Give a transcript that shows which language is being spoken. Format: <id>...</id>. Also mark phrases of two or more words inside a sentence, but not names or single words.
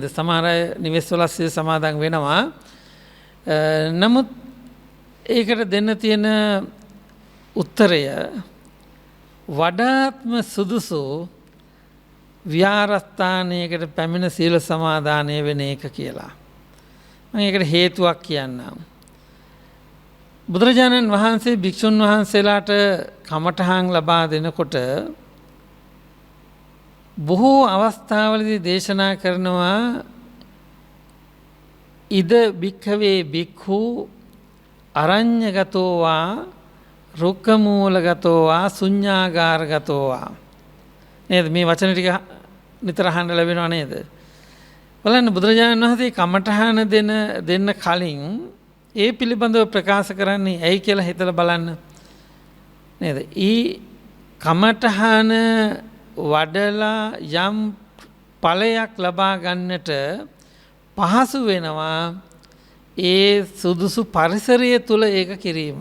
<si>සමහර අය නිවෙස්වල සිල් සමාදන් වෙනවා. නමුත් ඒකට දෙන්න තියෙන උත්තරය වඩාත්ම සුදුසු විහාරස්ථානයකට පැමිණ සීල සමාදානය වෙන එක කියලා. මම ඒකට හේතුවක් කියන්නම්. බුදුරජාණන් වහන්සේ භික්ෂුන් වහන්සේලාට කමඨහන් ලබා දෙනකොට බොහෝ අවස්ථාවලදී දේශනා කරනවා</si> <pi>ඉද භික්ඛවේ භික්ඛු අරඤ්‍යගතෝ වා රුක්කමූලගතෝ වා ශුඤ්ඤාගාරගතෝ වා.</pi> <si>නේද? මේ වචන ටික නිතර අහන්න ලැබෙනව නේද? බලන්න බුදුරජාණන් වහන්සේ කමඨහන දෙන්න කලින් ඒ පිළිබඳව ප්‍රකාශ කරන්නේ ඇයි කියලා හිතලා බලන්න. නේද? ඊ කමඨහන වඩලා යම් ඵලයක් ලබා ගන්නට පහසු වෙනවා ඒ සුදුසු පරිසරය තුල ඒක කිරීම.</si>